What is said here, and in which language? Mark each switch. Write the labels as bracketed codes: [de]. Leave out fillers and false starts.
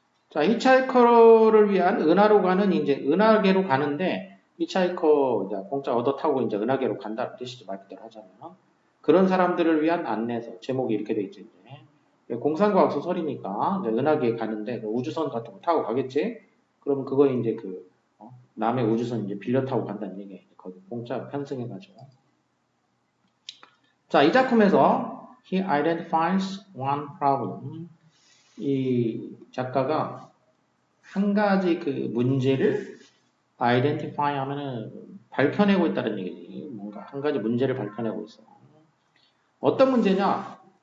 [ko] 자, 히치하이커를 위한 은하로 가는 이제 은하계로 가는데 히치하이커 이제 공짜 얻어 타고 이제 은하계로 간다는 뜻이죠. 말 그대로 하자면. 그런 사람들을 위한 안내서. 제목이 이렇게 돼 있죠. 이제. 공상과학 소설이니까 이제 은하계에 가는데 그 우주선 같은 거 타고 가겠지? 그러면 그거 이제 그 남의 우주선 이제 빌려 타고 간다는 얘기예요. 거기 공짜 편승해가지고. [en] 자, 이 작품에서 he identifies one problem. [ko] 이 작가가 한 가지 그 문제를 identify 하면은 밝혀내고 있다는 얘기지. 뭔가 한 가지 문제를 밝혀내고 있어. 어떤 문제냐?